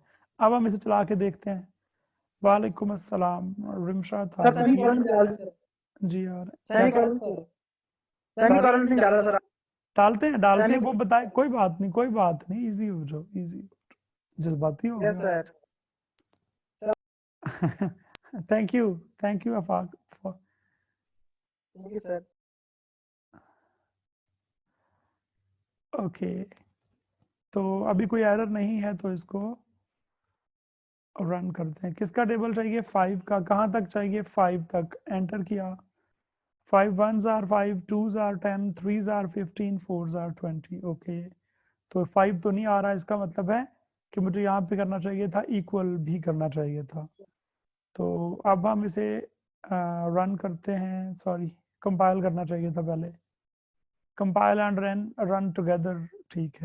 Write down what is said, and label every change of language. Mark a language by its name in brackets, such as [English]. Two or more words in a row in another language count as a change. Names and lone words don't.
[Hindi] अब हम इसे चला के देखते हैं। [Arabic] وعليكم السلام [Hindi] रिमशा था सर सेमीकोलन भी डाल दो सर। जी। और क्या सेमीकोलन सर। सेमीकोलन नहीं डाला सर। डालते हैं, सेमी। वो बताए, कोई बात नहीं, कोई बात नहीं, इजी हो जाओ, इजी, जज्बाती हो यस गया। सर। [English] thank you अफाक for- thank you sir. [Hindi] ओके, तो अभी कोई एरर नहीं है, तो इसको रन करते हैं। किसका टेबल चाहिए, 5 का। कहाँ तक चाहिए, 5 तक। एंटर किया, [English] 5 1s are 5, 2s are 10, 3s are 15, 4s are 20। [Hindi] ओके, तो 5 तो नहीं आ रहा, इसका मतलब है कि मुझे यहाँ पे करना चाहिए था, इक्वल भी करना चाहिए था। तो अब हम इसे रन करते हैं, [English] sorry compile [Hindi] करना चाहिए था पहले, [English] compile and run together, [Hindi] ठीक है।